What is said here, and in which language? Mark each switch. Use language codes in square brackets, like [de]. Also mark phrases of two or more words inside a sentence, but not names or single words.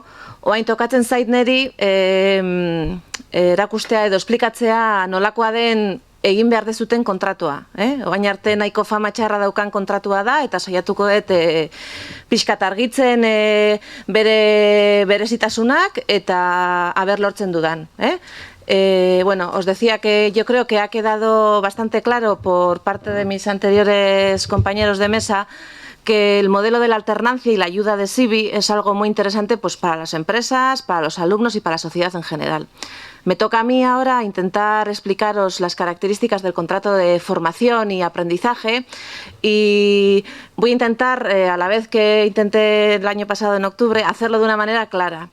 [eu] Oain tokatzen zait niri erakustea edo esplikatzea nolakoa den egin behar dezuten kontratua. Oain arte nahiko fama txarra daukan kontratua da, eta saiatuko dut pixkat argitzen berezitasunak eta aber lortzen dudan. [es] Bueno, os decía que yo creo que ha quedado bastante claro por parte de mis anteriores compañeros de mesa que el modelo de la alternancia y la ayuda de SIBI es algo muy interesante pues, para las empresas, para los alumnos y para la sociedad en general. Me toca a mí ahora intentar explicaros las características del contrato de formación y aprendizaje y voy a intentar, a la vez que intenté el año pasado en octubre, hacerlo de una manera clara.